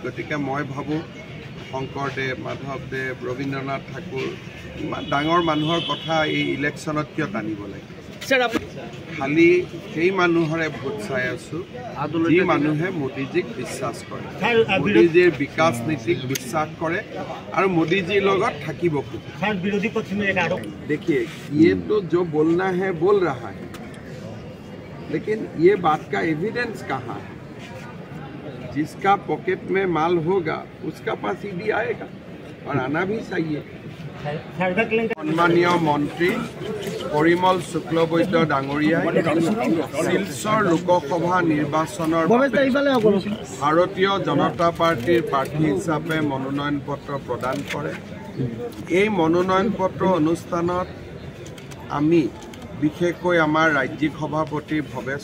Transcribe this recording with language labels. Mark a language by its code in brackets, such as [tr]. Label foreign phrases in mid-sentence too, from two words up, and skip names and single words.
[as] গতিকে মই ভাবোঁ শংকৰদেৱ, মাধৱদেৱ, ৰবীন্দ্ৰনাথ ঠাকুৰ ইমান ডাঙৰ মানুহৰ কথা এই ইলেকশ্যনত কিয় টানিব লাগে? খালি সেই মানুহৰে ভোট চাই আছোঁ যি মানুহে মোদীজীক বিশ্বাস কৰে, মোদীজীৰ বিকাশ নীতিক বিশ্বাস কৰে আৰু মোদীজীৰ লগত থাকিব খোজে। [hi] देखिए ये तो जो बोलना है बोल रहा है, लेकिन ये बात का एविडेंस कहाँ है? जिसका पॉकेट में माल होगा उसका पास ईडी आएगा और आना भी चाहिए। [as] সন্মানীয় মন্ত্ৰী परिमल शुक्लबैद्য ডাঙৰীয়াই শিলচৰ লোকসভা নিৰ্বাচনৰ ভাৰতীয় জনতা পাৰ্টিৰ প্ৰাৰ্থী হিচাপে মনোনয়ন পত্ৰ প্ৰদান কৰে। এই মনোনয়ন পত্ৰ অনুষ্ঠানত আমি বিশেষকৈ আমাৰ ৰাজ্যিক সভাপতি ভৱেশ